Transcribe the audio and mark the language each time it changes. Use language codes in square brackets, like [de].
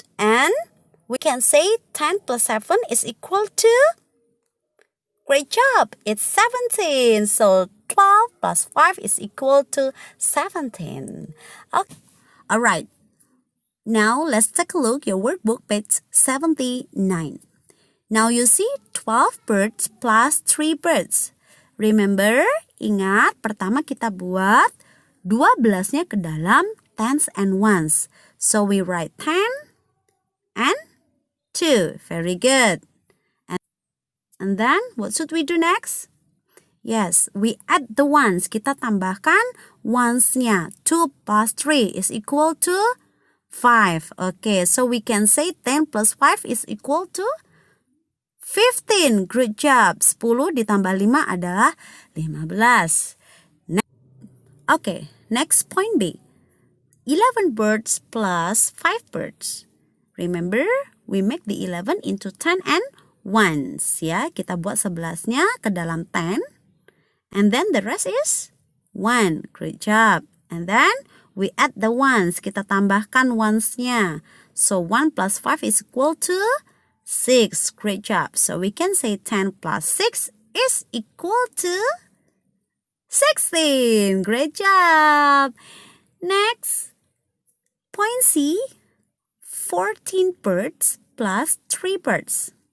[en] And we can say 10 plus 7 is equal to, great job, it's 17. So 12 plus 5 is equal to 17. Okay. All right. Now let's take a look your workbook page 79. Now you see 12 birds plus 3 birds. Remember, [id] ingat pertama kita buat 12-nya ke dalam [en] tens and ones. So we write 10 and 2. Very good. And then what should we do next? Yes, we add the ones. [id] Kita tambahkan ones-nya. [en] 2 plus 3 is equal to 5. Okay, so we can say 10 plus 5 is equal to 15. Good job. [id] 10 ditambah 5 adalah 15. [en] Okay, next point B. 11 birds plus 5 birds. Remember, we make the 11 into 10 and 1s. [id] Ya, kita buat 11-nya ke dalam 10. [en] And then the rest is 1. Great job. And then we add the ones. [id] Kita tambahkan ones-nya. [en] So 1 plus 5 is equal to 6. Great job. So we can say 10 plus 6 is equal to 16. Great job. Next, point C, 14 birds plus 3 birds.